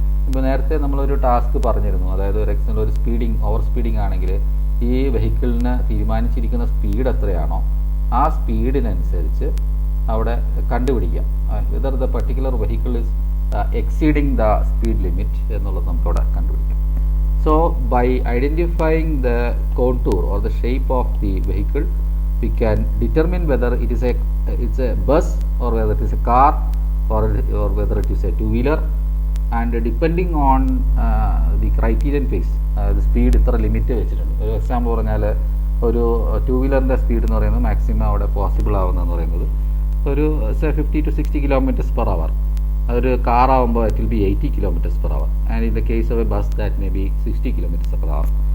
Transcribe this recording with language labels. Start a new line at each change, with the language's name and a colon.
Malayalam: ഇപ്പോൾ നേരത്തെ നമ്മളൊരു ടാസ്ക് പറഞ്ഞിരുന്നു, അതായത് ഒരു എക്സാമ്പിൾ ഒരു ഓവർ സ്പീഡിംഗ് ആണെങ്കിൽ ഈ വെഹിക്കിളിന് തീരുമാനിച്ചിരിക്കുന്ന സ്പീഡ് എത്രയാണോ ആ സ്പീഡിനനുസരിച്ച് അവിടെ കണ്ടുപിടിക്കാം
English: whether the particular vehicle is exceeding the speed limit
Malayalam: എന്നുള്ളത് നമുക്കവിടെ കണ്ടുപിടിക്കാം.
English: so by identifying the contour or the shape of the vehicle we can determine whether it's a bus or whether it is a car or whether it is a two-wheeler, and depending on the criterion phase the speed
Malayalam: ഇത്ര limit വെച്ചിട്ടുണ്ട്. ഒരു example പറഞ്ഞാൽ ഒരു two വീലറിൻ്റെ speed എന്ന് പറയുന്നത് maximum അവിടെ possible ആവുന്നതെന്ന് പറയുന്നത് ഒരു 50 to 60 km/h. അതൊരു കാർ ആകുമ്പോൾ
English: It will be 80 km/h, and in the case of a bus that may be 60 km/h.